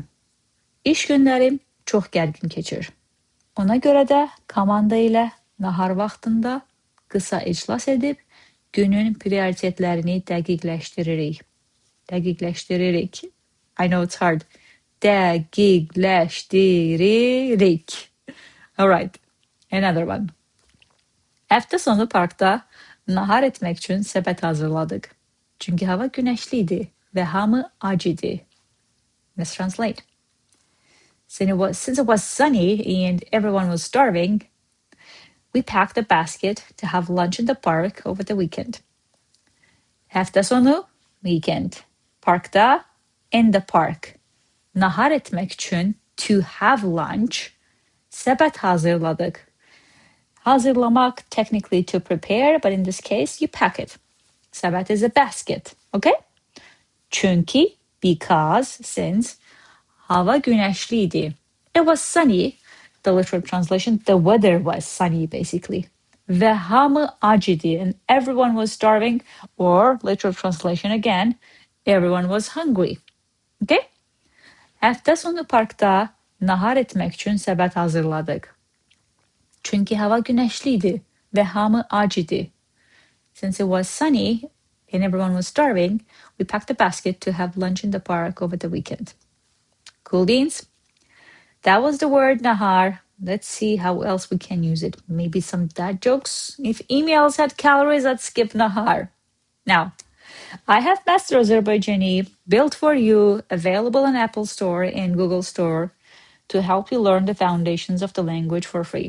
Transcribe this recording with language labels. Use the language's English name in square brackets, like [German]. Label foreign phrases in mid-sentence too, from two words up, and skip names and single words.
[Azerbaijani] İş günlərim çox gərgin keçir. Ona görə də komanda ilə nahar vaxtında qısa iclas edib günün prioritetlərini dəqiqləşdiririk. Dəqiqləşdiririk. [English] I know it's hard. [Azerbaijani] Dəqiqləşdiririk. [English] All right. Another one. [Azerbaijani] Həftəsonu parkda nahar etmək üçün səbət hazırladıq. Çünki hava günəşli idi və hamı ac idi. [English] Let's translate. Since it was sunny and everyone was starving, we packed a basket to have lunch in the park over the weekend. [Azerbaijani] Həftəsonu, weekend. [English] Parkda, in the park. [Azerbaijani] Nahar etmək üçün, [English] to have lunch, [Azerbaijani] səbət hazırladıq. Hazırlamak, [English] technically to prepare, but in this case, you pack it. Səbət is a basket, okay? Çünki, because, since, [Azerbaijani] hava günəşli idi. [English] It was sunny. The literal translation, the weather was sunny, basically. [Azerbaijani] Və hamı ac idi, [English] and everyone was starving, or literal translation again, everyone was hungry. Okay? [Azerbaijani] Həftəsonu parkda nahar etmək üçün səbət hazırladıq. Çünki hava günəşli idi və hamı ac idi. [English] Since it was sunny and everyone was starving, we packed a basket to have lunch in the park over the weekend. Cool beans? That was the word nahar. Let's see how else we can use it. Maybe some dad jokes. If emails had calories, I'd skip nahar. Now, I have Master Azerbaijani built for you, available in Apple Store and Google Store to help you learn the foundations of the language for free.